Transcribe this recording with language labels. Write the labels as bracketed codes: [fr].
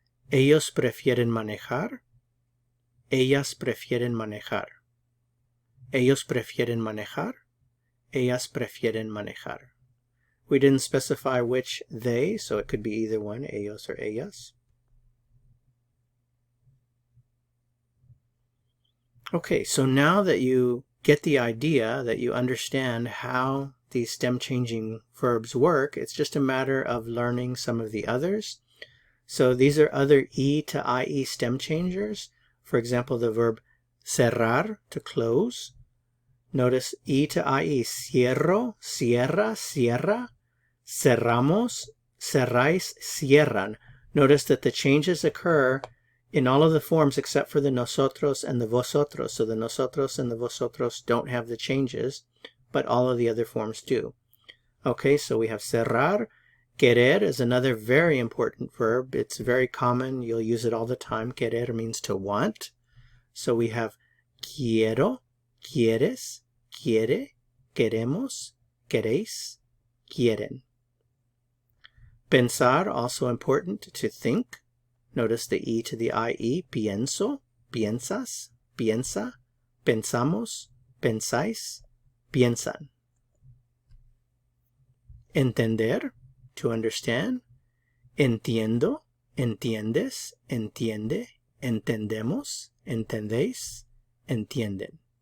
[es] Ellos prefieren manejar. Ellas prefieren manejar. Ellos prefieren manejar. Ellas prefieren manejar. [en] We didn't specify which they, so it could be either one, ellos or ellas. Okay, so now that you get the idea, that you understand how these stem changing verbs work, it's just a matter of learning some of the others. So these are other E to IE stem changers. For example, the verb cerrar, to close. Notice E to IE, [es] cierro, cierra, cierra. Cerramos, cerráis, cierran. [en] Notice that the changes occur in all of the forms except for the nosotros and the vosotros. So the nosotros and the vosotros don't have the changes, but all of the other forms do. Okay, so we have cerrar. Querer is another very important verb. It's very common. You'll use it all the time. Querer means to want. So we have [es] quiero, quieres, quiere, queremos, queréis, quieren. [en] Pensar, also important, to think. Notice the E to the IE, [es] pienso, piensas, piensa, pensamos, pensáis, piensan. Entender, [en] to understand. [es] Entiendo, entiendes, entiende, entendemos, entendéis, entienden.